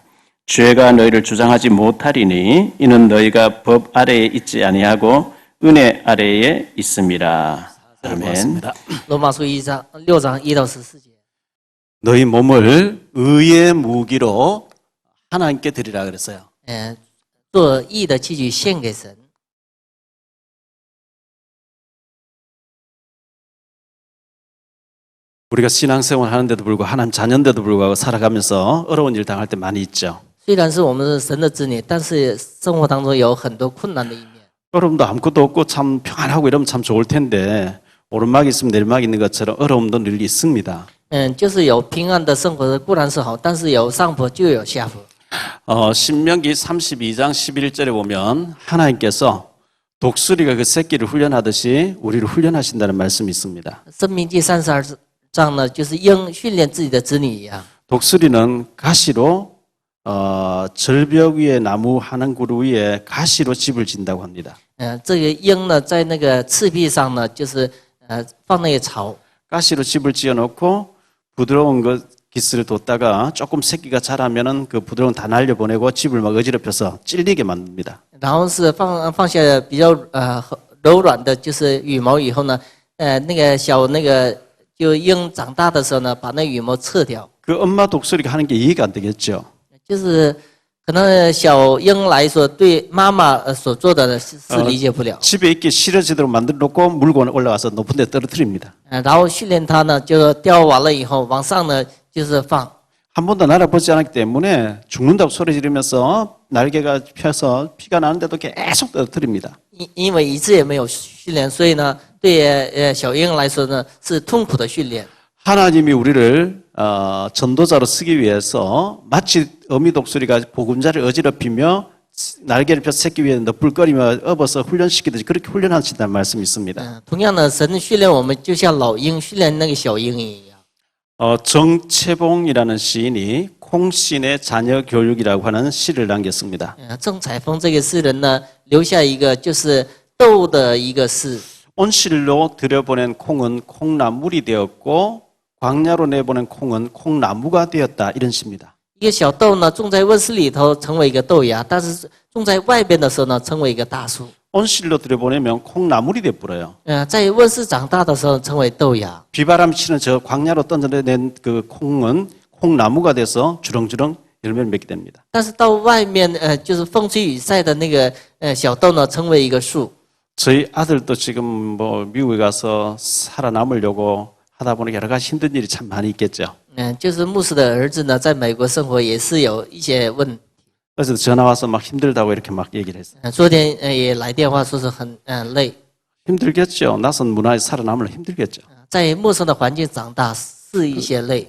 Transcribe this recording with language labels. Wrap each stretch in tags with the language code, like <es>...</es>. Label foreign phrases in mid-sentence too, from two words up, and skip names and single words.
<ko>죄가 너희를 주장하지 못하리니 이는 너희가 법 아래에 있지 아니하고 은혜 아래에 있음이라. 아멘. 로마서 6장 1-14절. 너희 몸을 의의 무기로 하나님께 드리라 그랬어요.</ko> <zh>做义的器具献给神。</zh> <ko>우리가 신앙생활 하는데도 불구하고 하나님 자녀인데도 불구하고 살아가면서 어려운 일 당할 때 많이 있죠.</ko> <zh>虽然是我们是神的子女，但是生活当中有很多困难的一面。</zh> <ko>어려움도 아무것도 없고 참 평안하고 이러면 참 좋을 텐데 오르막이 있으면 내리막이 있는 것처럼 어려움도 늘 있습니다.</ko> <zh>就是有平安的生活固然是好，但是有上坡就有下坡。</zh> <ko>신명기 32장 11절에 보면 하나님께서 독수리가 그 새끼를 훈련하듯이 우리를 훈련하신다는 말씀이 있습니다.</ko> <zh>申命记32章呢，就是鹰训练自己的子女一样。</zh> <ko>독수리는 가시로 절벽 위에 나무 한 그루 위에 가시로 집을 짓는다고 합니다.</ko> <zh>这个鹰呢，在那个赤壁上呢，就是放那个巢。</zh> <ko>가시로 집을 지어놓고 부드러운 그 기스를 뒀다가 조금 새끼가 자라면은 그 부드러운 다 날려보내고 집을 막 어지럽혀서 찔리게 만듭니다.</ko> <zh>然后是放下比较柔软的，就是羽毛以后呢，那个小那个就鹰长大的时候呢，把那羽毛撤掉。</zh> <ko>그 엄마 독수리가 하는 게 이해가 안 되겠죠.</ko> <zh>就是可能小鹰来说，对妈妈所做的是理解不了。</zh> <ko>집에 있기 싫어지도록 만들어 놓고 물건 올라와서 높은 데 떨어뜨립니다.</ko> <zh>然后训练它呢，就雕完了以后往上呢就是放。</zh> <ko>한 번도 날아보지 않았기 때문에 죽는다고 소리 지르면서 날개가 펴서 피가 나는데도 계속 떨어뜨립니다.</ko> <zh>因为一次也没有训练，所以呢，对小鹰来说呢是痛苦的训练。</zh> <ko>하나님이 우리를 전도자로 쓰기 위해서 마치 어미 독수리가 보금자를 어지럽히며 날개를 펴 새끼 위에 너풀거리며 업어서 훈련시키듯이 그렇게 훈련하신다는 말씀이 있습니다.</ko> <zh>同样的，神训练我们就像老鹰训练那个小鹰一样。</zh> <ko>정채봉이라는 시인이 콩신의 자녀 교육이라고 하는 시를 남겼습니다.</ko> <zh>郑彩凤这个诗人呢，留下一个就是斗的一个诗。</zh> <ko>온실로 들여보낸 콩은 콩나물이 되었고 광야로 내보낸 콩은 콩나무가 되었다 이런 시입니다.</ko> <zh>一个小豆呢，种在温室里头成为一个豆芽，但是种在外边的时候呢，成为一个大树。</zh> <ko>온실로 들여보내면 콩나물이 돼버려요.</ko> <zh>在温室长大的时候成为豆芽。</zh> <ko>비바람 치는 저 광야로 던져낸 그 콩은 콩나무가 돼서 주렁주렁 열매를 맺게 됩니다.</ko> <zh>但是到外面就是风吹雨晒的那个小豆呢，成为一个树。</zh> <ko>저희 아들도 지금 뭐 미국에 가서 살아남으려고 하다 보니 여러 가지 힘든 일이 참 많이 있겠죠.</ko> <zh>就是牧师的儿子呢，在美国生活也是有一些问题。</zh> <ko>그래서 전화 와서 막 힘들다고 이렇게 막 얘기를 했어요.</ko> <zh>昨天也来电话说是很累。</zh> <ko>힘들겠죠. 낯선 문화에 살아남으려 힘들겠죠.</ko> <zh>在陌生的环境长大是一些累。</zh>